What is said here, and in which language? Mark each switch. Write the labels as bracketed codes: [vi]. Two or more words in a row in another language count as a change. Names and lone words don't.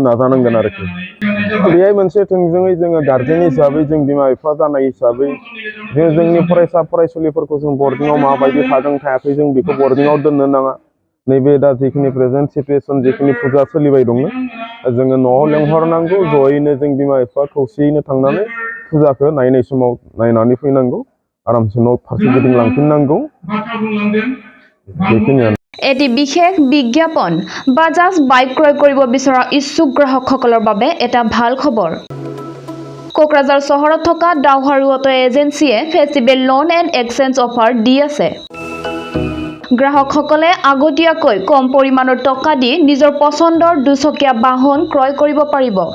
[brx] नाजानांगोन आरोखि बेहाय मोनसे थोंजोङै जोङो गार्जेन हिसाबै जों बिमा बिफा जानाय हिसाबै जोंनि फरायसा फरायसुलिफोरखौ जों बर्डिङाव माबायदि थादों थायाखै जों बेखौ बर्डिङाव दोननो नाङा नैबे दा जिखिनि [en] present situation [brx] जिखिनि फुजा सोलिबाय दङ जोङो न'आव लेंहरनांगौ जयैनो जों बिमा बिफा खौसेयैनो थांनानै फुजाखौ नायनाय समाव नायनानै फैनांगौ आरामसे न' फारसे गिदिंलांफिननांगौ बेखिनियानो [as] এটি বিশেষ বিজ্ঞাপন বাজাজ বাইক ক্ৰয় কৰিব বিচৰা ইচ্ছুক গ্ৰাহকসকলৰ বাবে এটা ভাল খবৰ কোকৰাঝাৰ চহৰত থকা ডাউহাৰু অটো এজেন্সিয়ে ফেষ্টিভেল লোন এণ্ড এক্সচেঞ্জ অফাৰ দি আছে গ্ৰাহকসকলে আগতীয়াকৈ কম পৰিমাণৰ টকা দি নিজৰ পছন্দৰ দুচকীয়া বাহন ক্ৰয় কৰিব পাৰিব